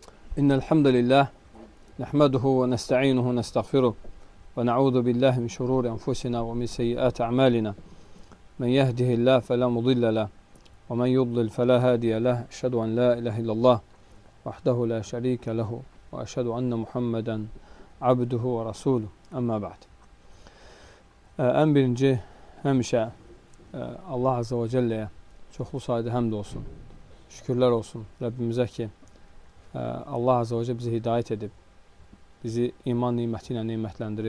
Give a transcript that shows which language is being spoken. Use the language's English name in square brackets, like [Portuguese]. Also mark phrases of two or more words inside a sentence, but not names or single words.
[Arabic] إن الحمد لله نحمده ونستعينه ونستغفره ونعوذ بالله من شرور أنفسنا ومن سيئات أعمالنا من يهده الله فلا مضل له ومن يضلل فلا هادي له أشهد أن لا إله إلا الله وحده لا شريك له وأشهد أن محمدا عبده ورسوله. أما بعد. [Azerbaijani] Ən birinci həmişə Allah Azze və Cəlləyə çoxlu sayda həmd olsun, şükürlər olsun Rəbbimizə ki, Allah Azze və Cəllə bizi hidayət edib, bizi iman niməti ilə nimətləndirib.